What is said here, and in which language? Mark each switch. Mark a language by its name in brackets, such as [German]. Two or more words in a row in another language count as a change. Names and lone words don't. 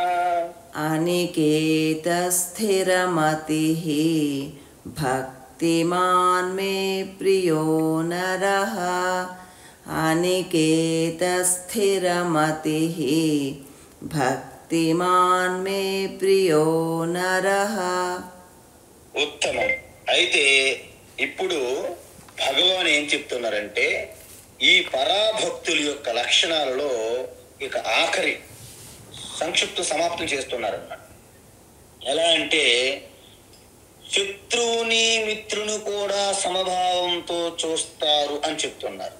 [Sanskrit] अनिकेतस्थिरमतिः भक्तिमान् मे प्रियो नरः अनिकेतस्थिरमतिः भक्तिमान् मे प्रियो नरः [Telugu] ఉత్తమం. అయితే ఇప్పుడు భగవాన్ ఏం చెప్తున్నారంటే ఈ పరాభక్తుల యొక్క లక్షణాలలో ఇక ఆఖరి సంక్షిప్త సమాప్తం చేస్తున్నారన్నమాట. ఎలా అంటే శత్రువుని మిత్రుని కూడా సమభావంతో చూస్తారు అని చెప్తున్నారు.